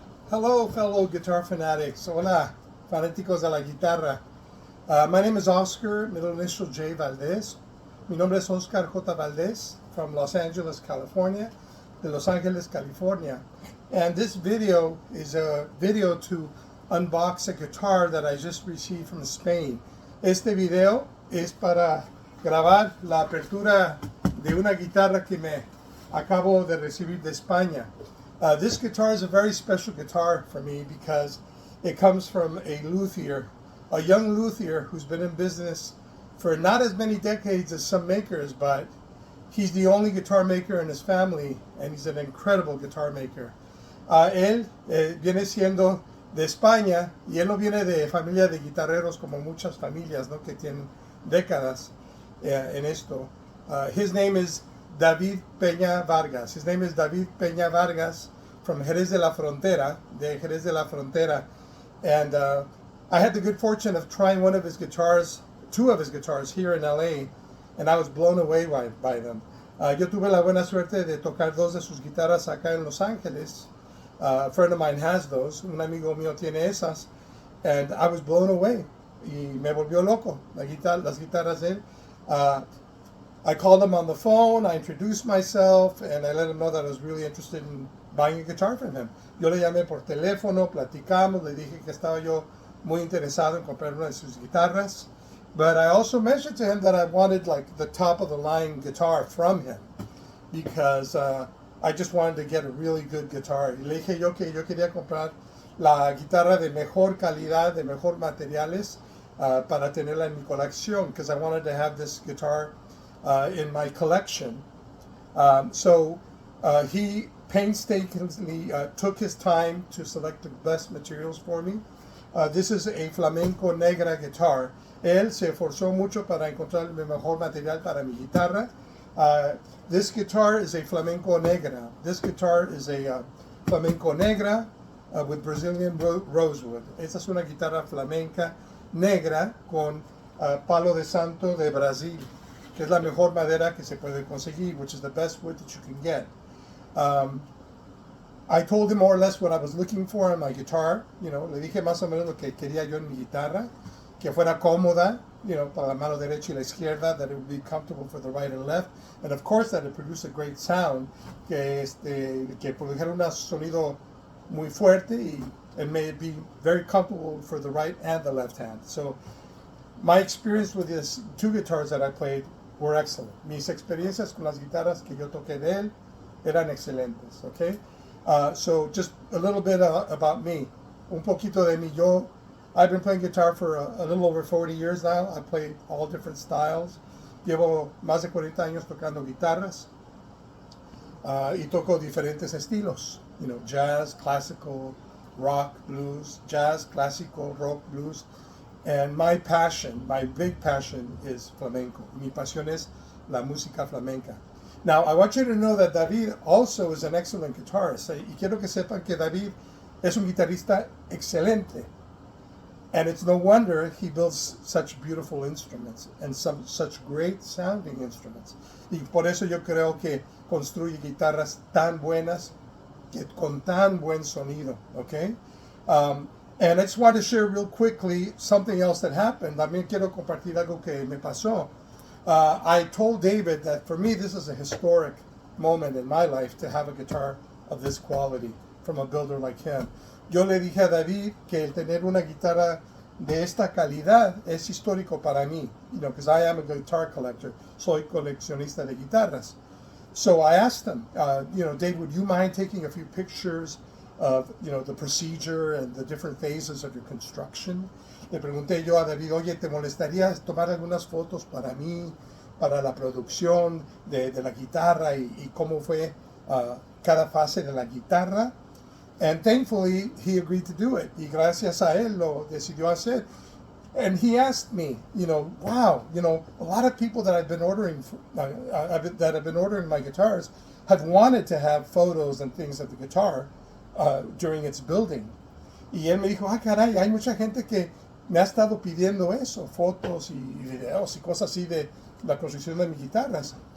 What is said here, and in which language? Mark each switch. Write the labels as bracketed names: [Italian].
[English] Hello, fellow guitar fanatics. [Spanish] Hola, fanáticos de la guitarra. [English] My name is Oscar, middle initial J. Valdez. [Spanish] Mi nombre es Oscar J. [English] Valdez from Los Angeles, California, de Los Angeles, California. And this video is a video to unbox a guitar that I just received from Spain. [Spanish] Este video es para grabar la apertura de una guitarra que me acabo de recibir de España. [English] This guitar is a very special guitar for me because it comes from a luthier, a young luthier who's been in business for not as many decades as some makers, but he's the only guitar maker in his family, and he's an incredible guitar maker. [Spanish] Él viene siendo de España, y él no viene de familia de guitarreros como muchas familias, ¿no?, que tienen décadas en esto. [English] His name is David Peña Vargas. His name is David Peña Vargas from Jerez de la Frontera, de Jerez de la Frontera. And I had the good fortune of trying one of his guitars, two of his guitars here in LA, and I was blown away by them. [Spanish] Yo tuve la buena suerte de tocar dos de sus guitarras acá en Los Ángeles. [English] A friend of mine has those, [Spanish] un amigo mío tiene esas, [English] and I was blown away. [Spanish] Y me volvió loco, las guitarras de él. [English] I called him on the phone, I introduced myself, and I let him know that I was really interested in buying a guitar from him. [Spanish] Yo le llamé por teléfono, platicamos, le dije que estaba yo muy interesado en comprar una de sus guitarras. [English] But I also mentioned to him that I wanted like the top of the line guitar from him because I just wanted to get a really good guitar. [Spanish] Y le dije yo que yo quería comprar la guitarra de mejor calidad, de mejor materiales para tenerla en mi colección [English] because I wanted to have this guitar in my collection. So he painstakingly took his time to select the best materials for me. This is a flamenco negra guitar. [Spanish] Él se esforzó mucho para encontrar el mejor material para mi guitarra. [English] This guitar is a flamenco negra. This guitar is a flamenco negra with Brazilian Rosewood. [Spanish] Esta es una guitarra flamenca negra con palo de santo de Brasil, que es la mejor madera que se puede conseguir, [English] which is the best wood that you can get. I told him more or less what I was looking for in my guitar. You know, [Spanish] le dije más o menos lo que quería yo en mi guitarra, que fuera cómoda, [English] you know, [Spanish] para la mano derecha y la izquierda, [English] that it would be comfortable for the right and left, and of course that it produced a great sound, [Spanish] que produjera un sonido muy fuerte y [English] and may it be very comfortable for the right and the left hand. So my experience with these two guitars that I played were excellent. [Spanish] Mis experiencias con las guitarras que yo toqué de él eran excelentes, okay? [English] So just a little bit about me. [Spanish] Un poquito de mí. [English] I've been playing guitar for a little over 40 years now. I play all different styles. [Spanish] Llevo más de 40 años tocando guitarras. Y toco diferentes estilos. [English] You know, [Spanish] jazz, classical, rock, blues, jazz, classical, rock, blues. [English] And my passion, my big passion is flamenco. [Spanish] Mi pasión es la música flamenca. [English] Now, I want you to know that David also is an excellent guitarist. [Spanish] Y quiero que sepan que David es un guitarrista excelente. [English] And it's no wonder he builds such beautiful instruments and such great sounding instruments. [Spanish] Y por eso yo creo que construye guitarras tan buenas, con tan buen sonido, okay? [English] And I just want to share real quickly something else that happened. [Spanish] También quiero compartir algo que me pasó. [English] I told David that for me this is a historic moment in my life to have a guitar of this quality from a builder like him. [Spanish] Yo le dije a David que el tener una guitarra de esta calidad es histórico para mí, [English] you know, because I am a guitar collector. [Spanish] Soy coleccionista de guitarras. [English] So I asked him, you know, Dave, would you mind taking a few pictures of, you know, the procedure and the different phases of your construction? [Spanish] Le pregunté yo a David, oye, ¿te molestaría tomar algunas fotos para mí, para la producción de la guitarra y cómo fue cada fase de la guitarra? [English] And thankfully, he agreed to do it. [Spanish] Y gracias a él lo decidió hacer. [English] And he asked me, you know, wow, you know, a lot of people that I've been ordering, that have been ordering my guitars have wanted to have photos and things of the guitar during its building. [Spanish] Y él me dijo, caray, hay mucha gente que me ha estado pidiendo eso, fotos y videos y cosas así de la construcción de mis guitarras.